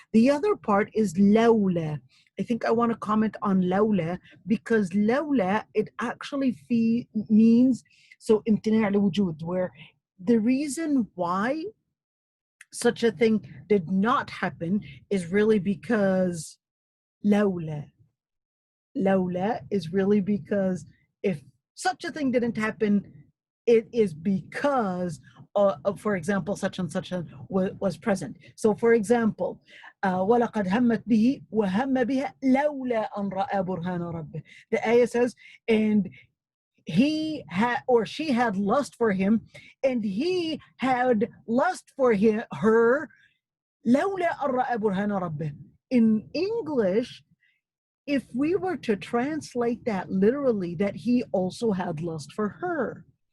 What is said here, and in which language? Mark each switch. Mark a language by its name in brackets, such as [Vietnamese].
[English] The other part is lawla. I think I want to comment on lawla because lawla, it actually means so imtina' al-wujud, where the reason why such a thing did not happen is really because lawla. Lawla is really because if such a thing didn't happen, it is because for example, such and such was present. [Arabic] So for example, وَلَقَدْ هَمَّتْ بِهِ وَهَمَّ بِهَا لَوْلَا أَنْ رَأَى بُرْهَانَ رَبِّهِ. [English] The ayah says, and he had or she had lust for him, and he had lust for her. [Arabic] لولا أن رأى برهان ربه. [English] In English, if we were to translate that literally, that he also had lust for her.